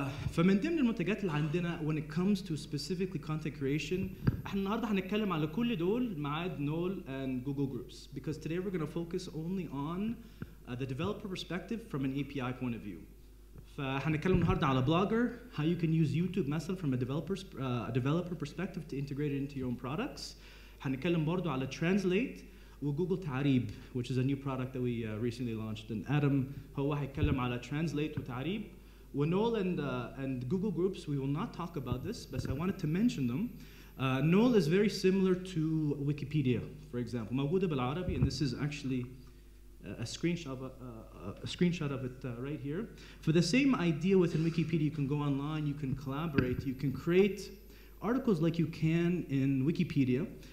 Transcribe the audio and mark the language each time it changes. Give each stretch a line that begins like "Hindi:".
Arabic: فمن ضمن المنتجات اللي عندنا
English: when it comes to specifically content creation
Arabic: احنا النهارده هنتكلم على كل دول ما عدا نول
English: and Google Groups because today we're going to focus only on the developer perspective from an API point of view.
Arabic: فهنتكلم النهارده على
English: Blogger, how you can use YouTube مثلا from a developer perspective to integrate it into your own products.
Arabic: هنتكلم برضو على Translate وجوجل تعريب
English: which is a new product that we recently launched.
Arabic: And Adam هو هيتكلم على Translate وتعريب.
English: Null and Google Groups, we will not talk about this, but I wanted to mention them. Null is very similar to Wikipedia, for example.
Arabic: موجودة بالعربي,
English: and this is actually a screenshot of it right here. For the same idea within Wikipedia, you can go online, you can collaborate, you can create articles like you can in Wikipedia.